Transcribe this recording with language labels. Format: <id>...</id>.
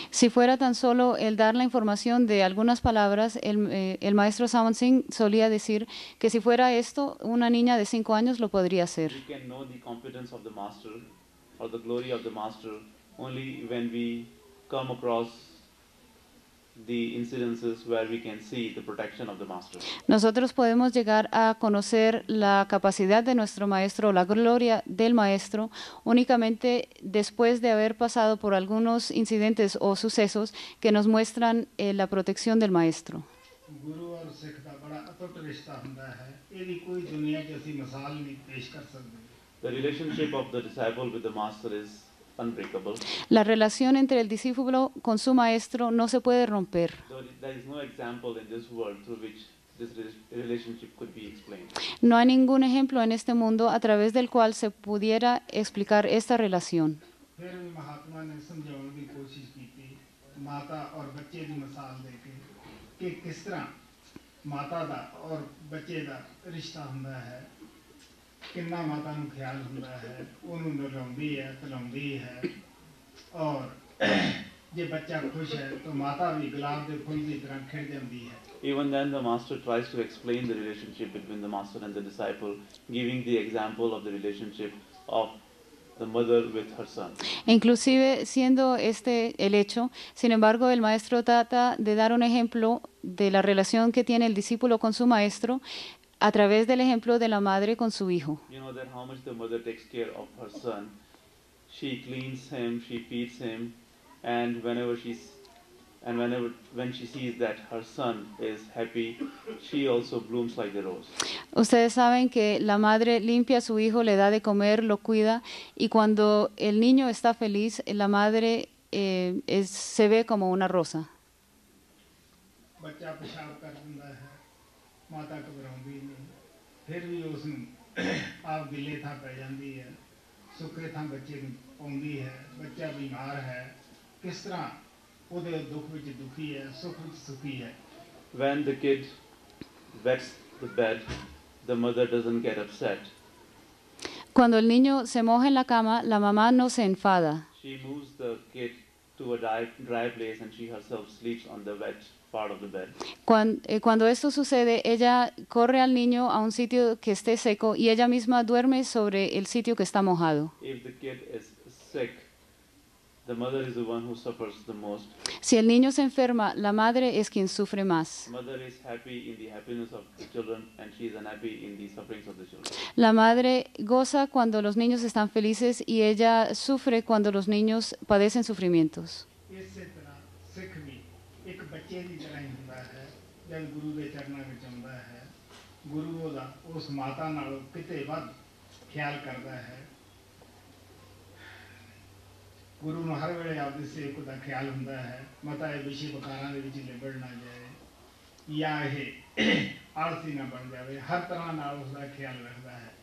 <es>Si fuera tan solo el dar la información de algunas palabras, el maestro Singh solía decir que si fuera esto, una niña de 5 años lo podría hacer.</es> <en>We can know the competence of the master or the glory of the master only when we come across the incidences where we can see the protection of the master.</en> <es>Nosotros podemos llegar a conocer la capacidad de nuestro maestro, la gloria del maestro, únicamente después de haber pasado por algunos incidentes o sucesos que nos muestran la protección del maestro.</es> <pa>ਗੁਰੂ ਔਰ ਸਿੱਖ ਦਾ ਬੜਾ ਅਟੁੱਟ ਰਿਸ਼ਤਾ ਹੁੰਦਾ ਹੈ, ਇਹਦੀ ਕੋਈ ਦੁਨੀਆ 'ਚ ਅਸੀਂ ਮਿਸਾਲ ਨਹੀਂ ਪੇਸ਼ ਕਰ ਸਕਦੇ।</pa> <en>The relationship of the disciple with the master is unbreakable.</en> <es>La relación entre el discípulo con su maestro no se puede romper.</es> <en>There is no example in this world through which this relationship could be explained.</en> <es>No hay ningún ejemplo en este mundo a través del cual se pudiera explicar esta relación.</es> <pa>ਫਿਰ ਵੀ ਮਹਾਤਮਾ ਨੇ ਸਮਝਾਉਣ ਦੀ ਕੋਸ਼ਿਸ਼ ਕੀਤੀ ਮਾਤਾ ਔਰ ਬੱਚੇ ਦੀ ਮਿਸਾਲ ਦੇ ਕੇ ਕਿ ਕਿਸ ਤਰ੍ਹਾਂ ਮਾਤਾ ਦਾ ਔਰ ਬੱਚੇ ਦਾ ਰਿਸ਼ਤਾ ਹੁੰਦਾ ਹੈ ਕਿੰਨਾ ਮਾਤਾ ਨੂੰ ਖਿਆਲ ਹੁੰਦਾ ਹੈ ਉਹਨੂੰ ਨਲਾਉਂਦੀ ਹੈ ਖਿਲਾਉਂਦੀ ਹੈ ਔਰ ਜੇ ਬੱਚਾ ਖੁਸ਼ ਹੈ ਤਾਂ ਮਾਤਾ ਵੀ ਗੁਲਾਬ ਦੇ ਫੁੱਲ ਦੀ ਤਰ੍ਹਾਂ ਖਿੜ ਜਾਂਦੀ ਹੈ</pa> <en>Even then, the master tries to explain the relationship between the master and the disciple, giving the example of the relationship of the mother with her son.</en> <es>Inclusive siendo este el hecho, sin embargo, el maestro trata de dar un ejemplo de la relación que tiene el discípulo con su maestro a través del ejemplo de la madre con su hijo.</es> <en>You know that how much the mother takes care of her son. She cleans him, she feeds him, and when she sees that her son is happy, she also blooms like the rose.</en> <es>Ustedes saben que la madre limpia a su hijo, le da de comer, lo cuida, y cuando el niño está feliz, la madre se ve como una rosa.</es> <pa>ਬੱਚਾ ਪਿਸ਼ਾਬ ਕਰ ਦਿੰਦਾ ਹੈ ਮਾਤਾ ਘਬਰਾਉਂਦੀ ਨਹੀਂ ਫਿਰ ਵੀ ਉਸ ਨੂੰ ਆਪ ਗਿੱਲੇ ਥਾਂ ਪੈ ਜਾਂਦੀ ਹੈ ਸੁੱਕੇ ਥਾਂ ਬੱਚੇ ਨੂੰ ਪਾਉਂਦੀ ਹੈ ਬੱਚਾ ਬਿਮਾਰ ਹੈ ਕਿਸ ਤਰ੍ਹਾਂ ਉਹਦੇ ਦੁੱਖ ਵਿੱਚ ਦੁਖੀ ਹੈ ਸੁੱਖ ਵਿੱਚ ਸੁਖੀ ਹੈ</pa> <en>When the kid wets the bed, the mother doesn't get upset.</en> <es>Cuando el niño se moja en la cama, la mamá no se enfada.</es> <en>She moves the kid to a dry place and she herself sleeps on the wet part of the bed.</en> <es>Cuando esto sucede, ella corre al niño a un sitio que esté seco y ella misma duerme sobre el sitio que está mojado.</es> <en>If the kid is sick, the mother is the one who suffers the most.</en> <es>Si el niño se enferma, la madre es quien sufre más.</es> <en>Mother is happy in the happiness of the children and she is unhappy in the sufferings of the children.</en> <es>La madre goza cuando los niños están felices y ella sufre cuando los niños padecen sufrimientos.</es> <pa>ਇਸੇ ਤਰ੍ਹਾਂ ਸਿੱਖ ਵੀ ਇੱਕ ਬੱਚੇ ਦੀ ਤਰ੍ਹਾਂ ਹੀ ਹੁੰਦਾ ਹੈ ਜਦ ਗੁਰੂ ਦੇ ਚਰਨਾਂ ਵਿੱਚ ਆਉਂਦਾ ਹੈ ਗੁਰੂ ਉਹਦਾ ਉਸ ਮਾਤਾ ਨਾਲੋਂ ਕਿਤੇ ਵੱਧ ਖਿਆਲ ਕਰਦਾ ਹੈ ਗੁਰੂ ਨੂੰ ਹਰ ਵੇਲੇ ਆਪਦੀ ਸੇਵਕ ਦਾ ਖਿਆਲ ਹੁੰਦਾ ਹੈ ਮਤਾ ਇਹ ਵਿਸ਼ੇ ਵਿਕਾਰਾਂ ਦੇ ਵਿੱਚ ਲਿਬੜ ਨਾ ਜਾਏ ਜਾਂ ਇਹ ਆਲਸੀ ਨਾ ਬਣ ਜਾਵੇ ਹਰ ਤਰ੍ਹਾਂ ਨਾਲ ਉਸ ਦਾ ਖਿਆਲ ਰੱਖਦਾ ਹੈ</pa>